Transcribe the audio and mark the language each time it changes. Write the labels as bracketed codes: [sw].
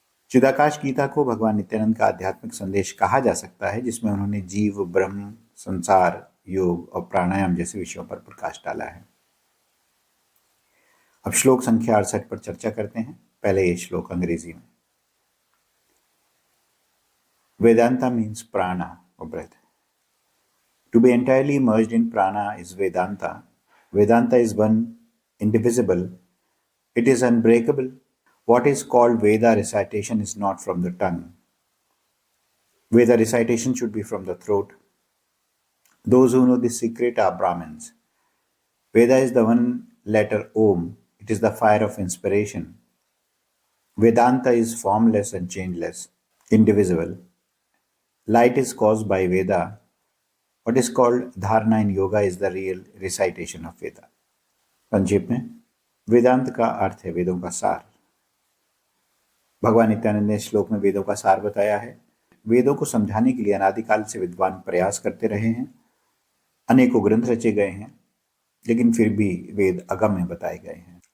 [hi] चिदाकाश गीता को भगवान नित्यानंद का आध्यात्मिक संदेश कहा जा सकता है, जिसमें उन्होंने जीव, ब्रह्म, संसार, योग और प्राणायाम जैसे विषयों पर प्रकाश डाला है। अब श्लोक संख्या 68 पर चर्चा करते हैं। पहले ये श्लोक अंग्रेजी में। [en] Vedanta means prana और breath. To be entirely merged in prana is Vedanta. Vedanta is one, indivisible. It is unbreakable. What is called Veda recitation is not from the tongue. Veda recitation should be from the throat. Those who know this secret are Brahmins. Veda is the one letter Om. It is the fire of inspiration. Vedanta is formless and changeless, indivisible. Light is caused by Veda. What is called dharana in yoga is the real recitation of Veda. [hi] संक्षेप में, वेदांत का अर्थ है वेदों का सार। भगवान नित्यानंद ने श्लोक में वेदों का सार बताया है। वेदों को समझाने के लिए अनादिकाल से विद्वान प्रयास करते रहे हैं। अनेकों ग्रंथ रचे गए हैं, लेकिन फिर भी वेद अगम्य बताए गए हैं।